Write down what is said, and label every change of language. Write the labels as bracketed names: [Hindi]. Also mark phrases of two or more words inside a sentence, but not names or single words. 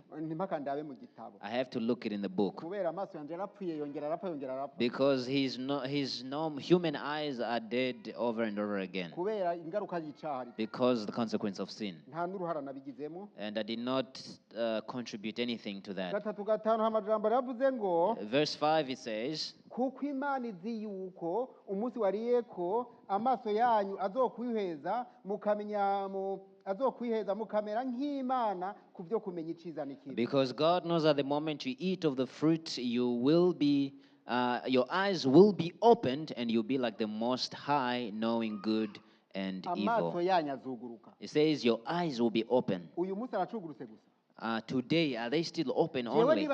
[English] I have to look it in the book. Because his human eyes are dead over and over again. Because the consequence of sin. And I did not contribute anything to that. Verse 5 it says, [Rundi] kuko Imana izi yuko umunsi wariyeko amaso yanyu azokwiheza mukamera nk'Imana kubyo kumenya iciza n'ikibi. [English] Because God knows at the moment you eat of the fruit, you will be your eyes will be opened and you'll be like the Most High, knowing good and evil. It says your eyes will be open. Today, are they still open only?